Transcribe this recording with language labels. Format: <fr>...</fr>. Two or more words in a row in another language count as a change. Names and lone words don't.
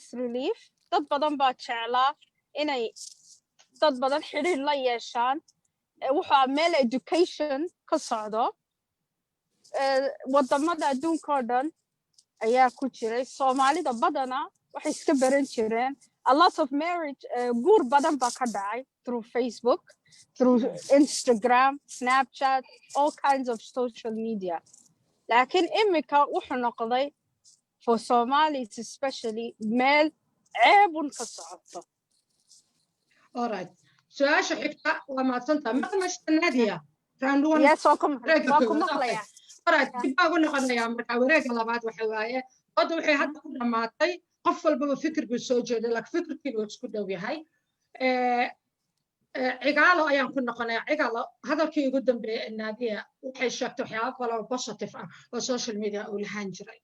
<so>relief dad badan baa jeclaa inay dad badan xiriir la yeeshaan wuxuu ahaa meel education ka socdo wadamada adduunka oo dhan ayaa ku jiray soomaalida badana waxay iska baran jireen</so> <en>a lot of marriage</en> <so>guur badan baa ka dhacay</so> <en>through Facebook through Instagram Snapchat all kinds of social media</en> <so>laakiin imika wuxuu noqday</so> <en>for Somalis especially</en> <so>meel ceebun ka socoto</so> <en>all right</en> <so>su'aasha xigta waa maadsantaa maqnashta Nadia round 1 yes waa ku maqlaya right dib baan u noqonayaa marka wareegga labaad waxa waaye wada waxay hadda ku dhamaatay qof walba fikirku soo jeeday laakiin fikirkiisu isku dhow yahay cigaalo ayaan ku noqonayaa cigaalo hadalkii ugu dambeeyay Nadia waxay sheegtay waxyaabo kale oo positive ah oo</so> <en>social media</en> <so>uu lahaan jiray</so>